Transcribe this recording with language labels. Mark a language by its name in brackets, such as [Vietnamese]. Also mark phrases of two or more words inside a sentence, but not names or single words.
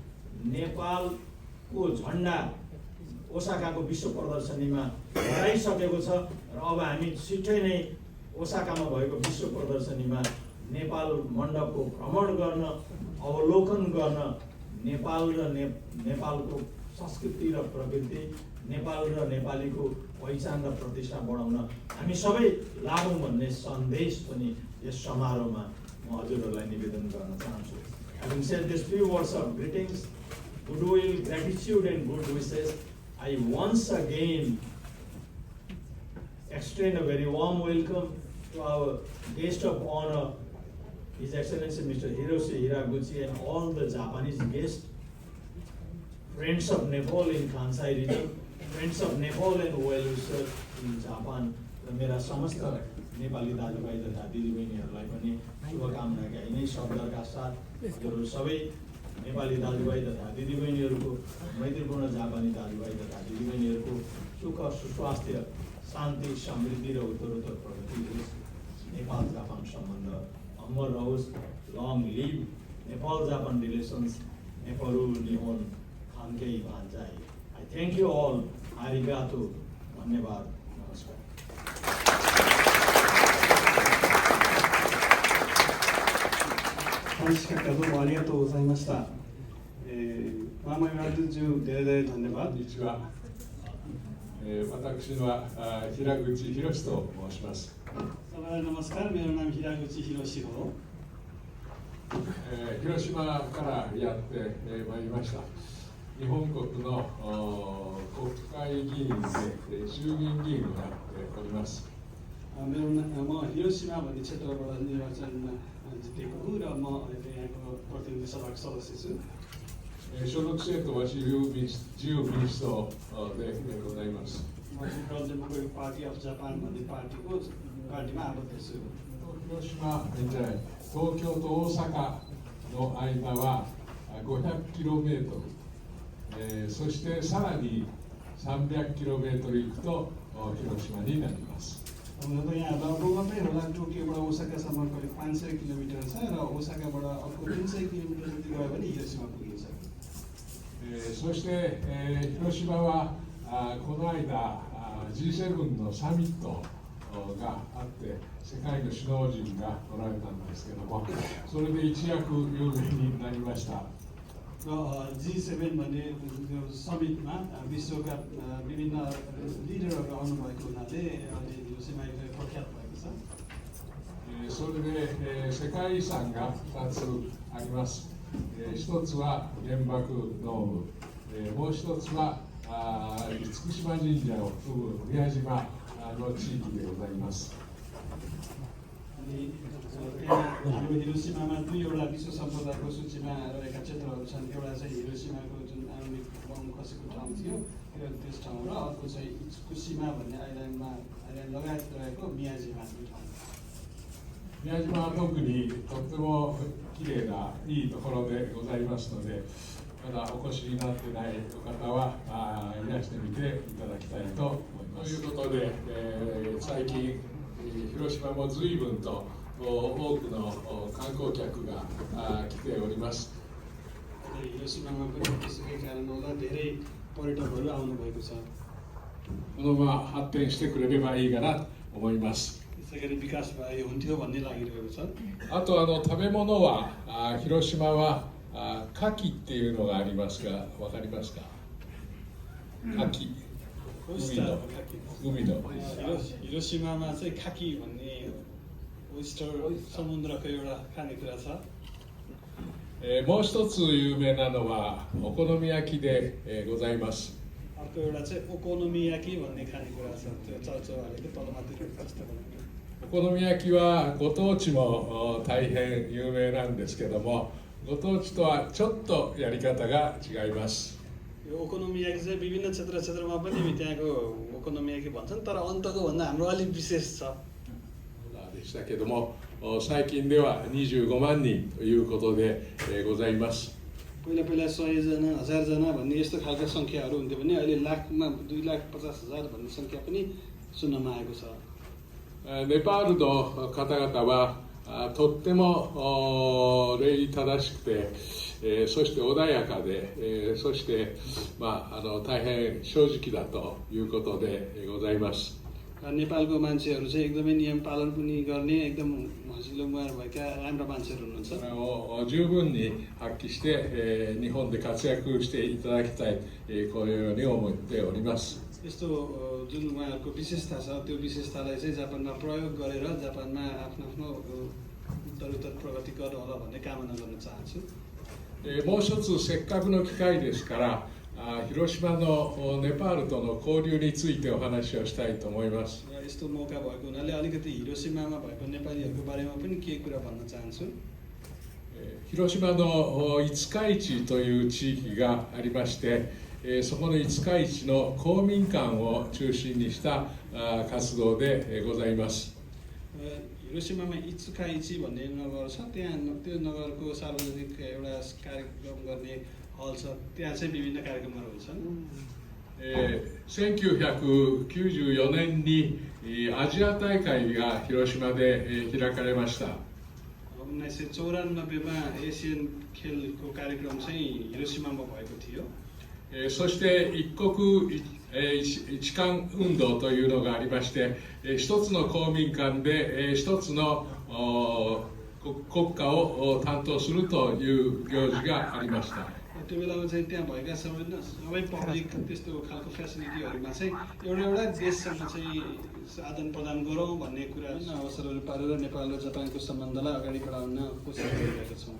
[Nepali] नेपालको झण्डा ओसाकाको विश्व प्रदर्शनीमा हराइसकेको छ र अब हामी छिट्टै नै ओसाकामा भएको विश्व प्रदर्शनीमा नेपाल मण्डपको भ्रमण गर्न, अवलोकन गर्न, नेपाल र नेपालको संस्कृति र प्रकृति, नेपाल र नेपालीको पहिचान र प्रतिष्ठा बढाउन हामी सबै लागौँ भन्ने सन्देश पनि यस समारोहमा म हजुरहरूलाई निवेदन गर्न चाहन्छु। [English] Having said these few words of greetings, goodwill, gratitude and good wishes, I once again extend a very warm welcome to our guest of honor, His Excellency Mr. Hiroshi Hiraguchi, and all the Japanese guests, friends of Nepal in Kansai region, friends of Nepal and well-wishers in Japan, [Nepali] र मेरा समस्त नेपाली दाजुभाइ तथा दिदीबहिनीहरूलाई पनि शुभकामना गाई नै शब्दका साथ हजुरहरू सबै नेपाली दाजुभाइ तथा दिदीबहिनीहरूको मैत्रीपूर्ण जापानी दाजुभाइ तथा दिदीबहिनीहरूको सुख सुस्वास्थ्य, शान्ति, समृद्धि र उत्तरोत्तर प्रगति होस्। नेपाल जापान सम्बन्ध अमर रहोस्। [English] Long live Nepal Japan relations, [Japanese] ネパール 日本 関係 万歳. [English] I thank you all. [Japanese] Arigato. [Nepali] धन्यवाद। नमस्कार। [Japanese] 監視結果どうもありがとうございました。マーマイワールド中デレデレधन्यवाद。こんにちは。私は平口博と申します。 [Nepali] Salam नमस्कार, मेरो नाम हिरागुची हिरोशी हो। [Japanese] 広島からやってまいりました。日本国の国会議員で衆議院議員をやっております。 [Nepali] म हिरोशिमा भन्ने क्षेत्रबाट निर्वाचन जितेको हुँ र म अहिले यहाँको प्रतिनिधि सभाको सदस्य छु। [Japanese] 所属政党は自由民主党でございます。 [Nepali] म पिपल्स डेमोक्रेटिक पार्टी अफ जापान भन्ने पार्टीमा आबद्ध छु। [Japanese] 広島じゃない、東京と大阪の間は500km、そしてさらに 300km 行くと広島になります。 [Nepali] यहाँ रोगमै होला टोकियोबाट ओसाकासम्म करिब 500 किलोमिटर छ र ओसाकाबाट अर्को 300 किलोमिटर जति गयो भने हिरोशिमा पुगिन्छ। [Japanese] そして、広島はこの間 G7 のサミットがあって世界の首脳陣がおられたんですけども、それで一躍有名になりました。 [Nepali] G7 भन्ने समिटमा विश्वका विभिन्न लिडरहरू आउनुभएको हुनाले हिरोशिमा एकदमै प्रख्यात भएको छ। [Japanese] それで、世界遺産が2つあります。一つは原爆ドーム、もう一つは厳島神社を含む宮島の地域でございます。 [Nepali] हाम्रो हिरोशिमामा दुईवटा विश्व सम्पदाको सूचीमा रहेका क्षेत्रहरू छन्। एउटा चाहिँ हिरोशिमाको जुन आणविक बम खसेको ठाउँ थियो त्यस ठाउँ र अर्को चाहिँ इत्सुकुसिमा भन्ने आइल्यान्ड लगायत रहेको मियाजिमा भन्ने ठाउँ। [Japanese] 宮島は特にとってもきれいないいところでございますので、まだお越しになってない方はいらしてみていただきたいと思います。ということで、最近広島も随分と多くの観光客が来ております。 [Nepali] हिरोशिमामा पनि त्यसैकै कारण होला धेरै पर्यटकहरू आउनुभएको छ। [Japanese] このまま発展してくれればいいかなと思います。 [Nepali] त्यसै गरी विकास भए हुन्थ्यो भन्ने लागिरहेको छ। [Japanese] あと食べ物は広島は牡蠣っていうのがありますが、わかりますか？牡蠣、海の。 [Nepali] हिरोशिमामा चाहिँ खाकी भन्ने ओइस्टर समुद्रको एउटा खानेकुरा छ। [Japanese] もう一つ有名なのはお好み焼きでございます。 [Nepali] अर्को एउटा चाहिँ ओकोनोमियाकी भन्ने खानेकुरा छ। त्यो चर्चो हालेको तलमाथि जस्तो बनाउने। [Japanese] お好み焼きはご当地も大変有名なんですけども、ご当地とはちょっとやり方が違います。 [Nepali] यो ओकोनोमियाकी चाहिँ विभिन्न क्षेत्रमा पनि त्यहाँको ओकोनोमियाकी भन्छन्, तर अन्तको भन्दा हाम्रो अलिक विशेष छ। [Japanese] でしたけども、最近では25万人ということでございます。 [Nepali] पहिला 100 जना 1000 जना भन्ने यस्तो खालका सङ्ख्याहरू हुन्थ्यो भने अहिले लाखमा 2,50,000 भन्ने सङ्ख्या पनि सुन्नमा आएको छ। [Japanese] ネパールの方々はとっても礼儀正しくて、そして穏やかで、そして、大変正直だということでございます。 [Nepali] नेपालको मान्छेहरू चाहिँ एकदमै नियम पालन पनि गर्ने एकदम हँसिलो मुहार भएका राम्रा मान्छेहरू हुनुहुन्छ। [Japanese] それを十分に発揮して、日本で活躍していただきたい、このように思っております。 [Nepali] यस्तो जुन उहाँहरूको विशेषता छ त्यो विशेषतालाई चाहिँ जापानमा प्रयोग गरेर जापानमा आफ्नो उत्तरोत्तर प्रगति गर्नु होला भन्ने कामना गर्न चाहन्छु। [Japanese] もう一つせっかくの機会ですから、広島のネパールとの交流についてお話をしたいと思います。 [Nepali] यस्तो मौका भएको हुनाले अलिकति हिरोशिमामा भएको नेपालीहरूको बारेमा पनि केही कुरा भन्न चाहन्छु। [Japanese] 広島の五日市という地域がありまして、そこの五日市の公民館を中心にした活動でございます。 [Nepali] हिरोशिमामा इत्सुकाइची भन्ने नगर छ। त्यहाँ त्यो नगरको सार्वजनिक एउटा कार्यक्रम गर्ने हल छ। त्यहाँ चाहिँ विभिन्न कार्यक्रमहरू हुन्छन्। [Japanese] 1994 年にアジア大会が広島で開かれました。 [Nepali] 1994मा एसियन खेलको कार्यक्रम चाहिँ हिरोशिमामा भएको थियो। [Japanese] そして一国一貫運動というのがありまして、一つの公民館で一つの国家を担当するという行事がありました。 [Nepali] त्यो बेलामा चाहिँ त्यहाँ भएका सबै पब्लिक त्यस्तो खालको फेसिलिटीहरूमा चाहिँ एउटा देशसँग चाहिँ आदान प्रदान गरौँ भन्ने कुरा अवसरहरू पारेर नेपाल र जापानको सम्बन्धलाई अगाडि बढाउन कोसिस गरिरहेका छौँ।